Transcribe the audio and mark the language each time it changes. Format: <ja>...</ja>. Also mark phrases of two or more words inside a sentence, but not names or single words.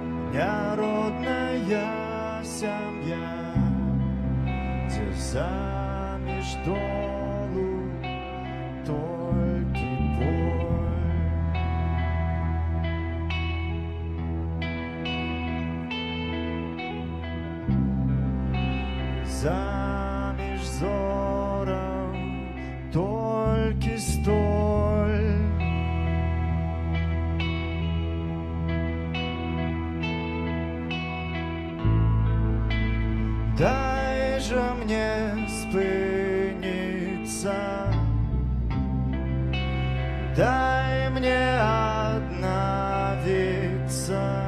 <be>Няродная сям'я, дзе заміж долу толькі боль. Заміж зорам толькі столь.</be> <uk>Дай же мне спыниться, дай мне обновиться.</uk>